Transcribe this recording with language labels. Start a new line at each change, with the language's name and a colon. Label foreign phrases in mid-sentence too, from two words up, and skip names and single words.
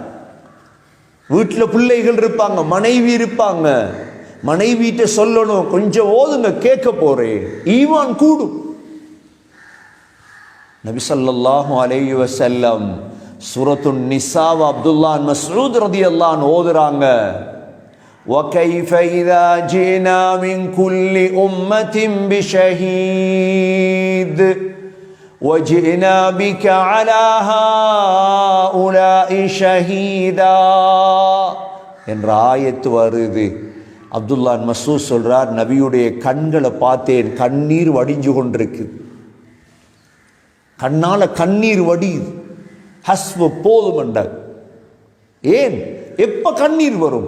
Tamil: வீட்டில் பிள்ளைகள் இருப்பாங்க, மனைவி இருப்பாங்க, மனைவிட்ட சொல்லணும் கொஞ்சம் ஓதுங்க, கேட்க போறேன், ஈமான் கூடும். நபி ஸல்லல்லாஹு அலைஹி வஸல்லம் சூரத்துன் நிசாவ அப்துல்லா பின் மஸ்ஊத் ரலியல்லாஹு அன்ஹு ஓதுறாங்க.
Arabic: وَكَيْفَ إِذَا جِئْنَا مِنْ كُلِّ أُمَّةٍ بِشَهِيدٍ وَجِئْنَا بِكَ عَلَى هَؤُلَاءِ شَهِيدًا
Tamil: என்ற ஆயத்து வருது. அப்துல்லா பின் மஸ்ஊத் சொல்றார், நபியுடைய கண்களை பார்த்தேன், கண்ணீர் வடிஞ்சு கொண்டிருக்கு. கண்ணால கண்ணீர் வடியுது. ஹஸ்பு போதும் என்றார். ஏன்? எப்ப கண்ணீர் வரும்?